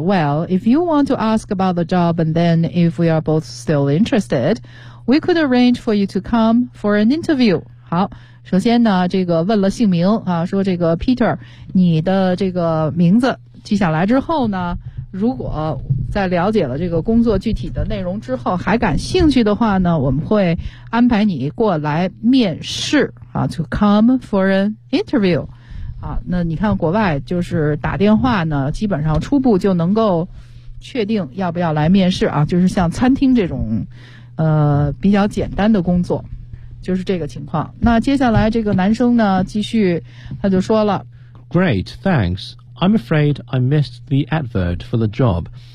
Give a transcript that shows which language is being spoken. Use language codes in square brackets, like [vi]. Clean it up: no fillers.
[en] Well, if you want to ask about the job and then if we are both still interested, we could arrange for you to come for an interview. [zh] 好，首先呢，这个问了姓名啊，说这个 Peter， 你的这个名字记下来之后呢，如果在了解了这个工作具体的内容之后还感兴趣的话呢，我们会安排你过来面试啊 ， [en] to come for an interview， [zh] 啊，那你看国外就是打电话呢，基本上初步就能够确定要不要来面试啊，就是像餐厅这种比较简单的工作，就是这个情况。那接下来这个男生呢，继续他就说了 [en] ，Great, thanks. I'm afraid I missed the advert for the job.